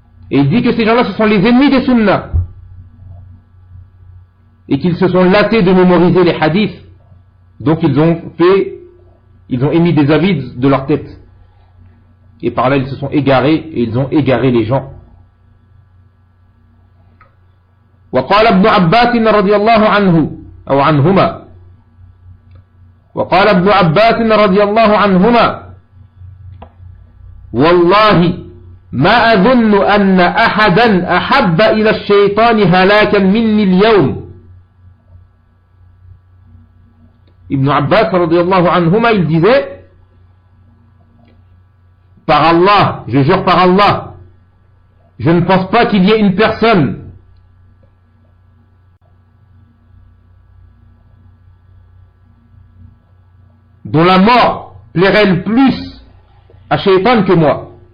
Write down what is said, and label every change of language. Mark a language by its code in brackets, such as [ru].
[fr] Et il dit que ces gens-là, ce sont les ennemis des sunnas. Et qu'ils se sont lassés de mémoriser les hadiths. Donc ils ont fait, ils ont émis des avis de leur tête. Et par là, ils se sont égarés et ils ont égaré les gens. [ar] وقال ابن عباس رضي الله عنه أو عنهما وقال ابن عباس رضي الله عنهما والله ما أظن أن أحدا أحب إلى الشيطان هلاكا مني اليوم. [fr] ابن عباس رضي الله عنهما il disait par Allah, je jure par Allah, je ne pense pas qu'il y ait une personne dont la mort plairait le plus à Shaitan que moi.